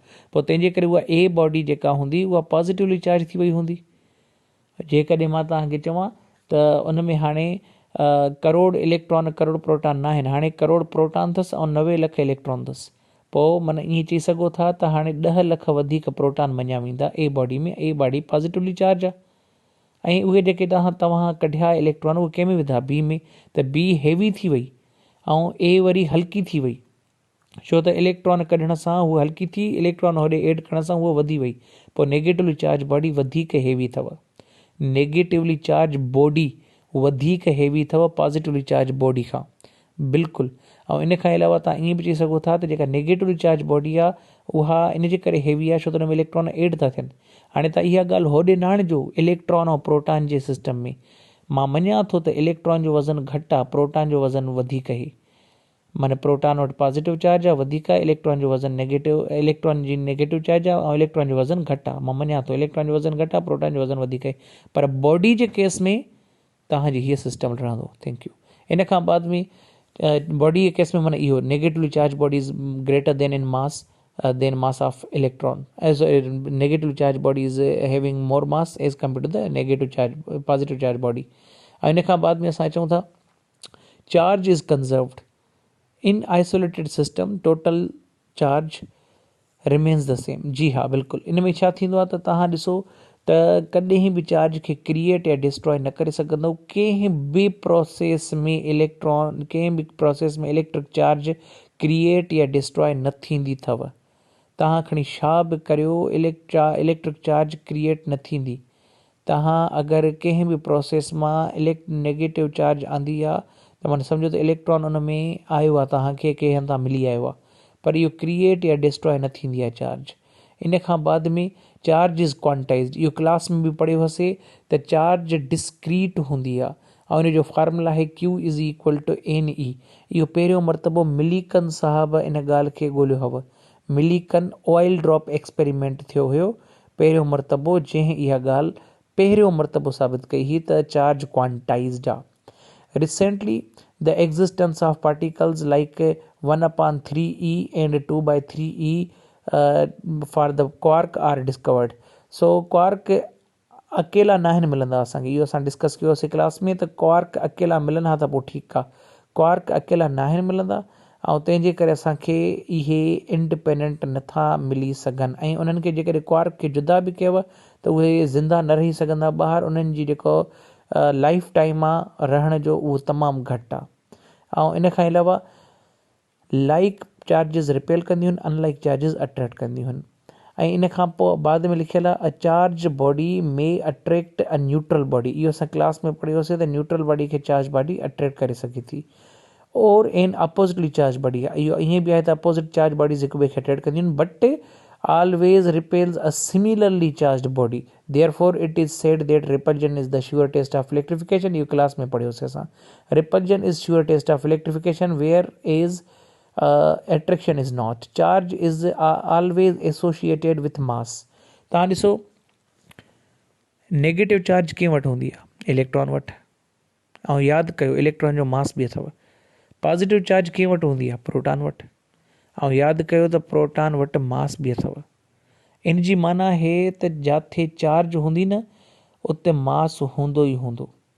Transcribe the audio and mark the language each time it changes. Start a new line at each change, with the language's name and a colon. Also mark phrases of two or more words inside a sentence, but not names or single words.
Sindhi: पोइ तंहिंजे करे उहा A बॉडी जेका हूंदी उहा
English: positively charge
Sindhi: थी वई हूंदी। जेकॾहिं मां तव्हांखे चवां त उन में हाणे करोड़ इलेक्ट्रॉन करोड़ प्रोटॉन न आहिनि, हाणे करोड़ प्रोटॉन अथसि ऐं 90 लख इलेक्ट्रॉन अथसि। पोइ माना ईअं चई सघो था त हाणे 10 लख वधीक प्रोटॉन मञिया वेंदा A बॉडी में।
English: A body positively charge
Sindhi: आहे। ऐं उहे जेके तव्हां कढिया इलेक्ट्रॉन उहे कंहिं में विधा? B में। त B हैवी थी वई ऐं A वरी हल्की थी वई। छो त इलेक्ट्रॉन कढण सां उहा हल्की थी, इलेक्ट्रॉन होॾे एड करण सां उहा वधी वई। पोइ
English: negatively charge body
Sindhi: वधीक हैवी अथव।
English: negatively charge body
Sindhi: वधीक हैवी अथव
English: positively charge body
Sindhi: खां, बिल्कुलु। ऐं इन खां अलावा तव्हां ईअं बि चई सघो था त जेका
English: negatively charge body
Sindhi: आहे उहा इन जे करे हैवी आहे छो त हुन में इलेक्ट्रॉन एड था थियनि। हाणे तव्हां इहा ॻाल्हि होॾे न आणिजो इलेक्ट्रॉन ऐं प्रोटॉन जे सिस्टम में। मां मञा थो त इलेक्ट्रॉन जो वज़न घटि आहे, प्रोटॉन जो वज़न वधीक आहे। माना प्रोटॉन वटि
English: positive charge
Sindhi: आहे वधीक आहे, इलेक्ट्रॉन जो वज़न इलेक्ट्रॉन जी
English: negative charge
Sindhi: आहे ऐं इलेक्ट्रॉन जो वज़न घटि आहे। मां मञा थो इलेक्ट्रॉन जो वज़न घटि आहे, प्रोटॉन जो वज़न वधीक आहे। पर बॉडी जे केस में तव्हांजी हीअ सिस्टम रहंदो।
English: Thank you.
Sindhi: इन खां बाद में बॉडी जे केस में माना इहो
English: negatively charge body is greater than in mass than mass of electron. As a negative charge body is having more mass as compared to the negative charge positive charge body.
Sindhi: इन खां बाद में असां चऊं था
English: charge is conserved in isolated system, total charge remains the same.
Sindhi: जी हाँ बिल्कुलु, इन में छा थींदो आहे त तव्हां ॾिसो त कॾहिं बि चार्ज खे क्रिएट या डिस्ट्रॉय न करे सघंदो। कंहिं बि प्रोसेस में इलेक्ट्रॉन कंहिं बि प्रोसेस में
English: electric charge
Sindhi: क्रिएट या डिस्ट्रॉय न थींदी अथव। तव्हां खणी छा बि करियो
English: electric charge
Sindhi: क्रिएट न थींदी। तव्हां अगरि कंहिं बि प्रोसेस मां
English: negative charge
Sindhi: आंदी आहे त माना सम्झो त इलेक्ट्रॉन उन में आयो आहे, तव्हांखे कंहिं हंधा मिली आयो आहे, पर इहो क्रिएट या डिस्ट्रॉय न थींदी आहे चार्ज। इन खां बाद में
English: charge is quantized,
Sindhi: इहो क्लास में बि पढ़ियो हुयोसीं त चार्ज डिस्क्रीट हूंदी आहे ऐं इन जो फार्मूला आहे
English: Q is equal to NE.
Sindhi: इहो पहिरियों मरतबो मिलीकन साहब इन ॻाल्हि खे ॻोल्हियो हुओ। मिलीकन
English: oil drop experiment
Sindhi: थियो हुयो पहिरियों मरतबो, जंहिं इहा ॻाल्हि पहिरियों मरतबो साबित कई हुई त
English: charge quantized
Sindhi: आहे।
English: Recently, the existence of particles like 1/3e and 2/3e for the quark are discovered. So quark
Sindhi: अकेला नाहिनि मिलंदा असांखे, इहो असां डिस्कस कयोसीं क्लास में त क्वार्क अकेला मिलनि हा त पोइ ठीकु आहे। क्वार्क अकेला नाहिनि मिलंदा ऐं तंहिंजे करे असांखे इहे इंडिपेंडेंट नथा मिली सघनि ऐं उन्हनि खे जेकॾहिं क्वार्क खे जुदा बि कयव त उहे ज़िंदा न रही सघंदा ॿाहिरि। उन्हनि जी जेको
English: life time
Sindhi: आहे रहण जो उहो तमामु घटि आहे। ऐं इन खां अलावा
English: like charges repel
Sindhi: कंदियूं आहिनि,
English: unlike charges attract
Sindhi: कंदियूं आहिनि। ऐं इन खां पोइ बाद में लिखियलु आहे
English: a charge body
Sindhi: में
English: attract a neutral body.
Sindhi: इहो असां क्लास में पढ़ियोसीं त
English: neutral body
Sindhi: खे
English: charge body attract
Sindhi: करे सघे थी। और
English: an oppositely charge body
Sindhi: आहे, इहो ईअं बि आहे त
English: opposite charge bodies
Sindhi: हिक ॿिए खे अट्रैक्ट कंदियूं आहिनि,
English: बट always repels a similarly charged body. Therefore, it is said that repulsion is the sure test of electrification. You class में पढ़ियोसीं असां। Repulsion is sure test of electrification, whereas attraction is not. Charge is always associated with mass.
Sindhi: तव्हां ॾिसो
English: negative charge
Sindhi: कंहिं वटि हूंदी आहे, इलेक्ट्रॉन वटि। ऐं यादि कयो इलेक्ट्रॉन जो मास बि अथव।
English: positive charge
Sindhi: कंहिं वटि हूंदी आहे, प्रोटॉन वटि। ऐं यादि कयो त प्रोटॉन वटि मास बि अथव। इन जी माना आहे त जिथे चार्ज हूंदी न उते मास हूंदो ई हूंदो।